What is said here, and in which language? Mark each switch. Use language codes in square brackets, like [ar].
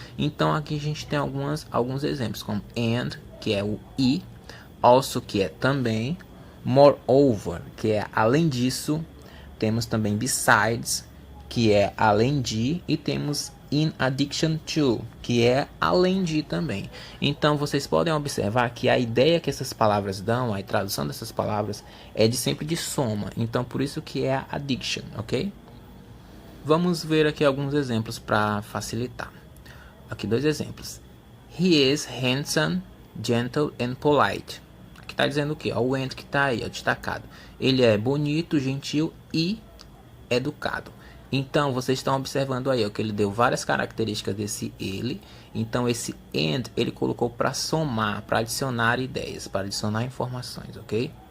[pt] Então aqui a gente tem alguns exemplos, como and, que é o e, also, que é também, moreover, que é além disso, temos também besides, que é além de, e temos in addition to, que é além de também. Então vocês podem observar que a ideia que essas palavras dão, a tradução dessas palavras é sempre de soma. Então por isso que é a addiction, ok? Vamos ver aqui alguns exemplos para facilitar. Aqui 2 exemplos. [en] He is handsome, gentle and polite. [pt] Aqui está dizendo o quê? O and que está aí, destacado. Ele é bonito, gentil e educado. Então, vocês estão observando aí, que ele deu várias características desse ele. Então, esse and, ele colocou para somar, para adicionar ideias, para adicionar informações, ok?